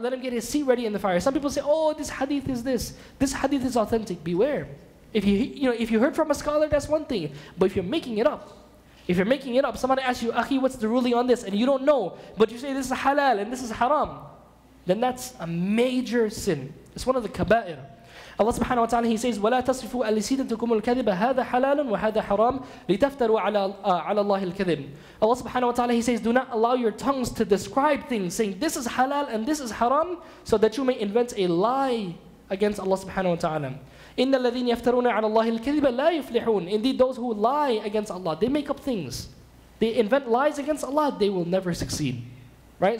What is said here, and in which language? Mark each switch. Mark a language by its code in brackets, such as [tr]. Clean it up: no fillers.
[en] Let him get his seat ready in the fire. Some people say, oh, this hadith is this. This hadith is authentic. Beware. If you heard from a scholar, that's one thing. But if you're making it up, somebody asks you, Akhi, what's the ruling on this? And you don't know, but you say this is halal and this is haram, then that's a major sin. It's one of the kaba'ir. [ar] Allah subhanahu wa ta'ala, [en] He says, [ar] وَلَا تَصِفُوا أَلِسِنَتُكُمُ الْكَذِبَ هَذَا حَلَالٌ وَهَذَا حَرَامٌ لِتَفْتَرُوا عَلَى اللَّهِ الْكَذِبِ. [en] Allah subhanahu wa ta'ala, He says, do not allow your tongues to describe things, saying this is halal and this is haram, so that you may invent a lie against Allah subhanahu wa ta'ala. [ar] إِنَّ الَّذِينَ يَفْتَرُونَ عَلَى اللَّهِ الْكَذِبَ لَا يُفْلِحُونَ. [en] Indeed, those who lie against Allah, they make up things. They invent lies against Allah, they will never succeed. Right?